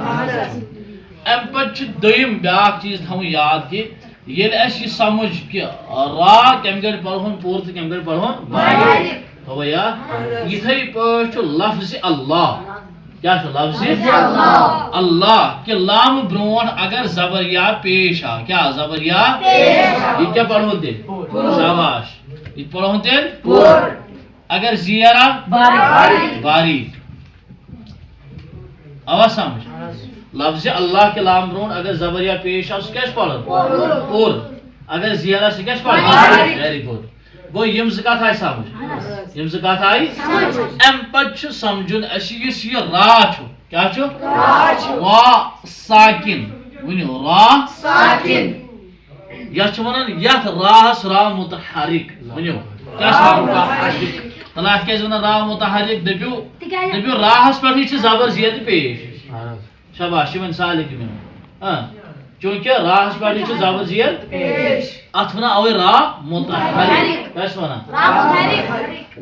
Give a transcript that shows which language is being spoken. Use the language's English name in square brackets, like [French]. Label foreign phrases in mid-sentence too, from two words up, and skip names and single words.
[Kashmiri] امہ پتہٕ چھُ دوٚیِم بیٛاکھ چیٖز تھاوُن یاد کہِ ییٚلہِ اَسہِ یہِ سمجھ کہِ را کمہِ گڑِ پرہون پوٗرٕ تہٕ کمہِ گڑِ پرہون باریک تھوٚوٕ یاد. یِتھَے پٲٹھۍ چھُ لفظِ اللہ کیا چھُ لفظِ اللہ کہ لام برونٛٹھ اگر زبر یا پیش آو کیا زبر یا یہ کیا پڑھون تیل شاباش یہ پڑھون تیل اگر زیر آو باریک آواز سمجھ. لفظ اللہ کے لام برونٛٹھ اگر زبر یا پیش آو سُہ کیٛاہ چھُ پڑھن پوٗرٕ اگر زیر آو سُہ کیٛاہ چھُ پڑھن [English] very good. [Kashmiri] گوٚو یم زٕ کتھ آیہِ سمجھ یم زٕ کتھ آیہِ. امہِ پتہٕ چھُ سمجھُن اسہِ یُس یہِ را چھُ کیٛاہ چھُ را ساکن ؤنِو را ساکن یتھ چھِ ونان یتھ راہس را متحرک ؤنِو کیٛاہ چھِ متحرک تلا اتھ کیٛازِ ونان را متحرک دٔپِو راہس پٮ۪ٹھٕے چھِ زبر زیر تہٕ پیش شاباش یہ ون سالک چونکہ راہس پٮ۪ٹھٕے چھِ زبر زیر اتھ ونان اوے را متحرک کیٛاہ چھِ ونان.